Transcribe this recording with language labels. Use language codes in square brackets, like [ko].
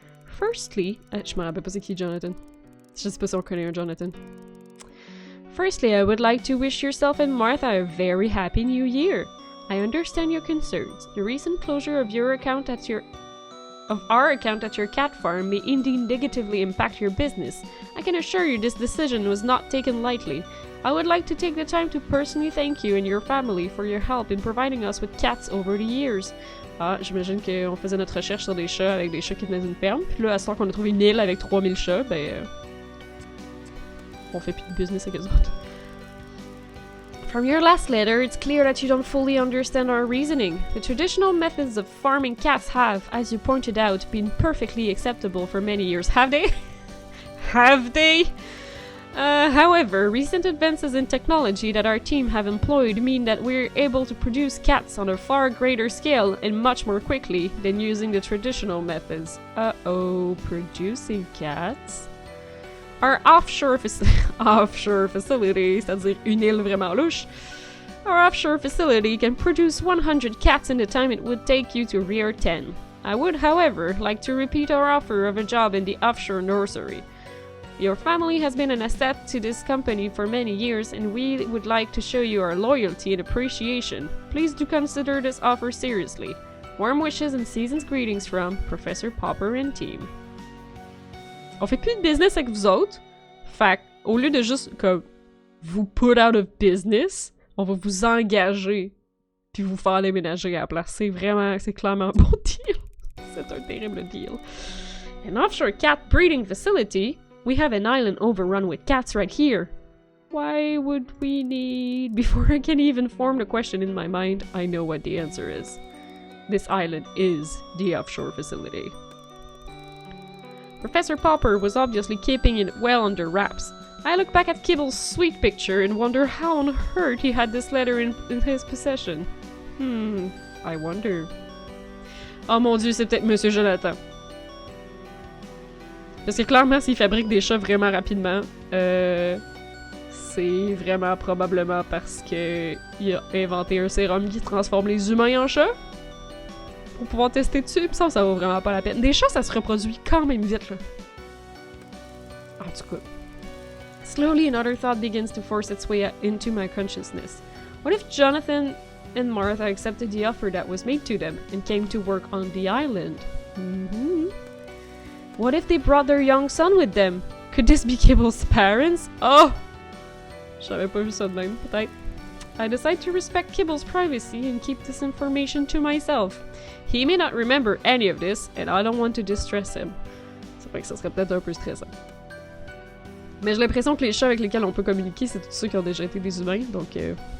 [fr] Firstly, je me rappelle pas c'est qui Jonathan. Je sais pas si on connaît un Jonathan. [en] Firstly, I would like to wish yourself and Martha a very happy new year. I understand your concerns. The recent closure of our account at your cat farm may indeed negatively impact your business. I can assure you this decision was not taken lightly. I would like to take the time to personally thank you and your family for your help in providing us with cats over the years. [fr] Ah, j'imagine qu'on faisait notre recherche sur des chats avec des chats qui venaient d'une ferme. Puis là, à ce temps qu'on a trouvé une île avec 3000 chats, ben... on fait plus de business avec eux autres. [en] From your last letter, it's clear that you don't fully understand our reasoning. The traditional methods of farming cats have, as you pointed out, been perfectly acceptable for many years. Have they? Have they? However, recent advances in technology that our team have employed mean that we're able to produce cats on a far greater scale and much more quickly than using the traditional methods. Uh-oh, producing cats? Our offshore facility, [fr] c'est-à-dire une île vraiment louche, [en] our offshore facility can produce 100 cats in the time it would take you to rear 10. I would, however, like to repeat our offer of a job in the offshore nursery. Your family has been an asset to this company for many years, and we would like to show you our loyalty and appreciation. Please do consider this offer seriously. Warm wishes and season's greetings from Professor Popper and team. [fr] On fait plus de business avec vous autres. Fait au lieu de juste comme vous [en] put out of business, [fr] on va vous engager puis vous faire déménager à la place. C'est clairement un bon deal. C'est un terrible deal. [en] An offshore cat breeding facility? We have an island overrun with cats right here. Why would we need... Before I can even form the question in my mind, I know what the answer is. This island is the offshore facility. Professor Popper was obviously keeping it well under wraps. I look back at Kibble's sweet picture and wonder how on earth he had this letter in his possession. I wonder. [fr] Oh mon dieu, c'est peut-être Monsieur Jonathan. Parce que clairement, s'il fabrique des chats vraiment rapidement, c'est vraiment probablement parce que il a inventé un sérum qui transforme les humains en chats. Pour pouvoir tester dessus, pis ça vaut vraiment pas la peine. Des chats, ça se reproduit quand même vite, là. En tout cas. [en] Slowly, another thought begins to force its way into my consciousness. What if Jonathan and Martha accepted the offer that was made to them and came to work on the island? What if they brought their young son with them? Could this be Kibble's parents? Oh! [fr] J'avais pas vu ça de même, peut-être. [en] I decide to respect Kibble's privacy and keep this information to myself. He may not remember any of this, and I don't want to distress him. [fr] C'est vrai que ça serait peut-être un peu stressant. Mais j'ai l'impression que les chats avec lesquels on peut communiquer, c'est tous ceux qui ont déjà été des humains, donc ouais.